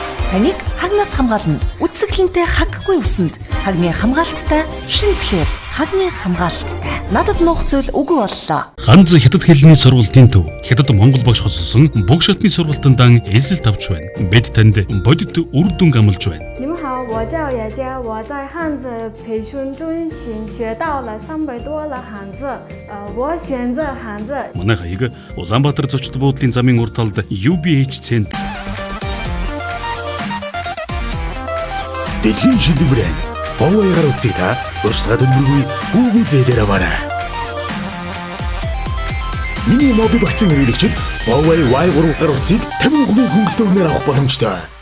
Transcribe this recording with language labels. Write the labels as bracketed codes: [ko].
[mn] Таныг хагнаас хамгаална. Үсгэлэнтэй хаггүй усанд хагны хамгаалттай шинэ Клэр хагны хамгаалттай. Надад нуух зүйл үгүй боллоо. Ганц хятад хэлний сургалтын төв. Хятад Монгол багш хоцсон бүх шатны сургалтанд ээлжилт авч байна. Бид танд бодит үр дүн амлаж байна. [zh] 你们好，我叫叶姐，我在汉字培训中心学到了300多了汉字，我选择汉字。 [mn] Манай хаяг Улаанбаатар зочд буудлын замын урд талд UBH Центр. Дэлхийн шилдэг брэнд Huawei-гаар үзье та. Урьдчилан дөнгөргүй Google зээлээр аваарай. Миний моби багцын хэрэглэгчид Huawei Y3-гаар үзье 50% хөнгөлөлтөөр авах боломжтой.